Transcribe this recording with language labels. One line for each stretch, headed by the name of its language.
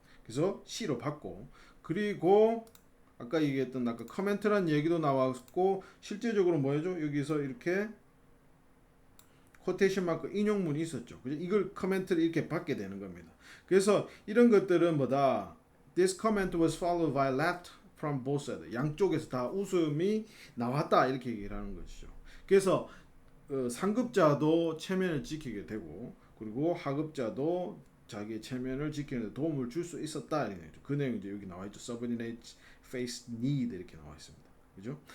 Korean: 그래서 C로 받고 그리고 아까 얘기했던 아까 커멘트란 얘기도 나왔고 실제적으로 뭐죠? 여기서 이렇게 코테이션 마크 인용문이 있었죠. 그죠? 이걸 커멘트를 이렇게 받게 되는 겁니다. 그래서 이런 것들은 뭐다?
English: This comment was followed by laugh from both sides.
Korean: 양쪽에서 다 웃음이 나왔다 이렇게 얘기를 하는 것이죠. 그래서 상급자도 체면을 지키게 되고 그리고 하급자도 자기의 체면을 지키는 데 도움을 줄 수 있었다 이런 얘기죠. 그 내용 이제 여기 나와 있죠.
English: Subordinate faced need
Korean: 이렇게 나와 있습니다. 그죠?